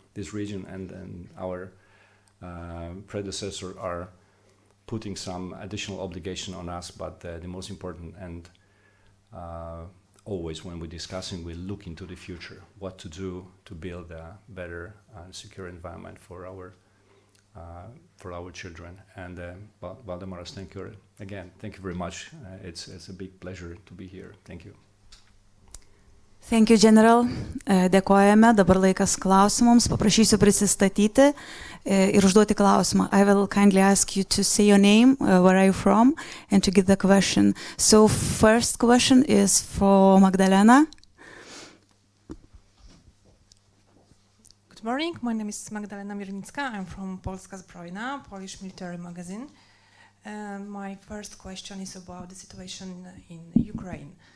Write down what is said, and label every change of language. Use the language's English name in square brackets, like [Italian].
[English] This region and our predecessors are putting some additional obligation on us, but the most important, and always when we're discussing, we look into the future, what to do to build a better and secure environment for our children. And Valdemaras, thank you again. Thank you very much. It's a big pleasure to be here. Thank you. Thank you, General. [Lithuanian] Dėkojame. Dabar laikas klausimams. Paprašysiu prisistatyti ir užduoti klausimą. [English] I will kindly ask you to say your name, where are you from, and to give the question. So first question is for Magdalena. Good morning. My name is Magdalena Miernicka. I'm from Polska Zbrojna, Polish military magazine. My first question is about the situation in Ukraine.